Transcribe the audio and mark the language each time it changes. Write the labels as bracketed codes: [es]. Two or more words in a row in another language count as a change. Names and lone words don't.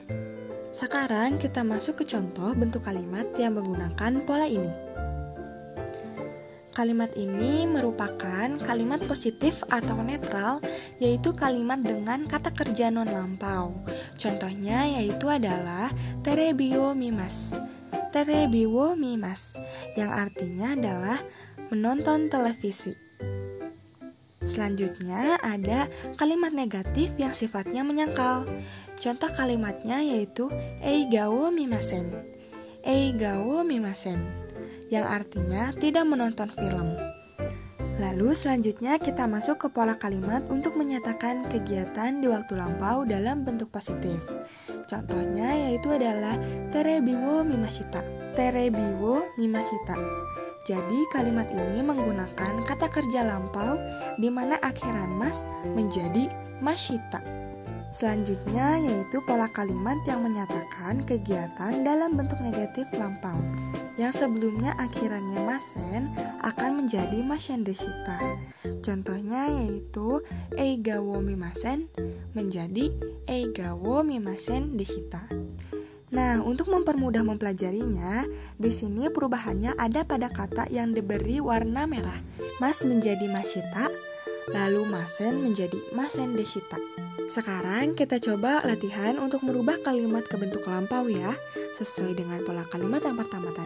[id] Sekarang kita masuk ke contoh bentuk kalimat yang menggunakan pola ini. Kalimat ini merupakan kalimat positif atau netral, yaitu kalimat dengan kata kerja non lampau. Contohnya yaitu adalah [ja] テレビを見ます. テレビを見ます, [id] yang artinya adalah menonton televisi. Selanjutnya ada kalimat negatif yang sifatnya menyangkal. Contoh kalimatnya yaitu [ja] 映画を見ません. 映画を見ません, [id] yang artinya tidak menonton film. Lalu selanjutnya kita masuk ke pola kalimat untuk menyatakan kegiatan di waktu lampau dalam bentuk positif. Contohnya yaitu adalah [ja] テレビを見ました. テレビを見ました. [id] Jadi kalimat ini menggunakan kata kerja lampau di mana akhiran mas menjadi mashita. Selanjutnya yaitu pola kalimat yang menyatakan kegiatan dalam bentuk negatif lampau, yang sebelumnya akhirannya masen akan menjadi [ja] ませんでした. [id] Contohnya yaitu [ja] 映画を見ません menjadi 映画を見ませんでした. [id] Nah, untuk mempermudah mempelajarinya, di sini perubahannya ada pada kata yang diberi warna merah. Mas menjadi mashita, lalu masen menjadi [ja] ませんでした. [id] Sekarang kita coba latihan untuk merubah kalimat ke bentuk lampau ya, sesuai dengan pola kalimat yang pertama tadi.